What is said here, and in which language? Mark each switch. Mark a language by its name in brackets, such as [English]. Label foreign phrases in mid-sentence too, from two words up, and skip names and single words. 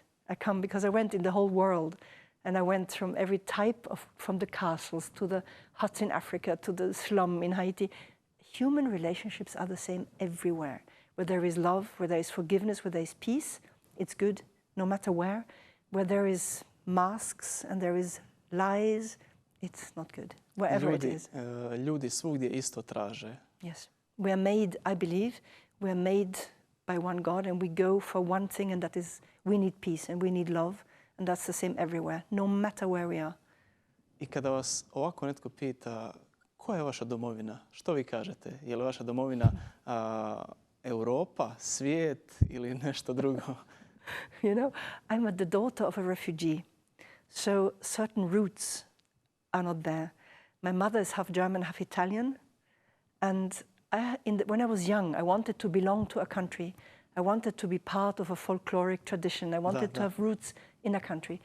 [English] I come because I went in the whole world, and I went from every type from the castles to the huts in Africa to the slum in Haiti. human relationships are the same everywhere. Where there is love, where there is forgiveness, where there is peace, it's good, no matter where. Where there is masks and there is lies, it's not good, wherever it is. [Croatian] Ljudi svugdje isto traže. [English] Yes. We are made, I believe, we are made by one God, and we go for one thing, and that is we need peace and we need love, and that's the same everywhere, no matter where we are. [Croatian] I kada vas ovako netko pita koja je vaša domovina, što vi kažete? Je li vaša domovina Europa, svijet ili nešto drugo? [English] You know, I'm the daughter of a refugee, so certain roots are not there. My mother is half German, half Italian, and when I was young, I wanted to belong to a country. I wanted to be part of a folkloric tradition. I wanted to have roots in a country.